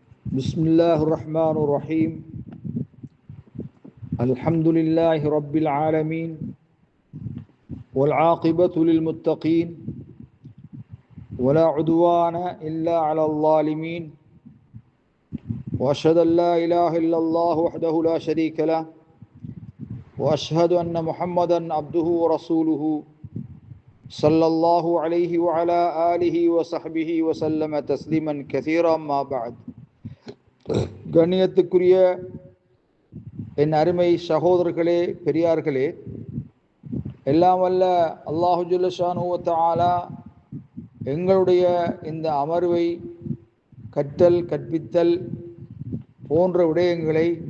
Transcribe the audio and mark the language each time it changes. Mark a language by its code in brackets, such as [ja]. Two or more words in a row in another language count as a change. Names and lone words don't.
[ar] بسم الله الرحمن الرحيم الحمد لله رب العالمين والعاقبة للمتقين ولا عدوان إلا على الظالمين وأشهد أن لا إله إلا الله وحده لا شريك له وأشهد أن محمدا عبده ورسوله صلى الله عليه وعلى آله وصحبه وسلم تسليما كثيرا ما بعد. [ta] கண்ணியத்துக்குரிய என் அருமை சகோதரர்களே, பெரியார்களே, எல்லாம் வல்ல [ar] الله جل شأنه وتعالى [ta] எங்களுடைய இந்த அமர்வை கற்றல் கற்பித்தல் போன்ற விடயங்களை